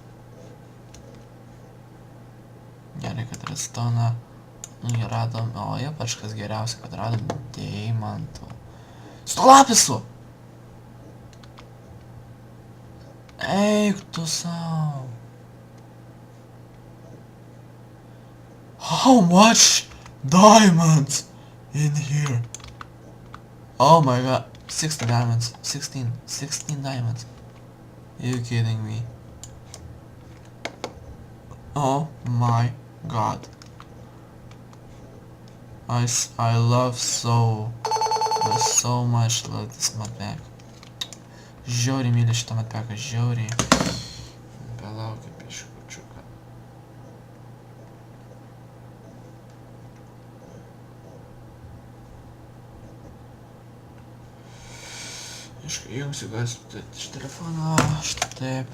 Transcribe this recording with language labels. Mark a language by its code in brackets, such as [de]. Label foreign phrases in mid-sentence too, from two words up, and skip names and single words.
[lt] Gerai, kad redstoną radom, o ypač kas geriausia, kad radom deimantų. Su lapisu! Eik tu sau! [en] How much diamonds in here? Oh my god, 60 diamonds, 16 diamonds. Are you kidding me? Oh my god. I so much love this mod pack. [lt] Žiauriai myliu šitą [en] mod packą, [lt] žiauriai. Palaukit, piškučiuką. Išjungsiu gas iš telefono, štai taip.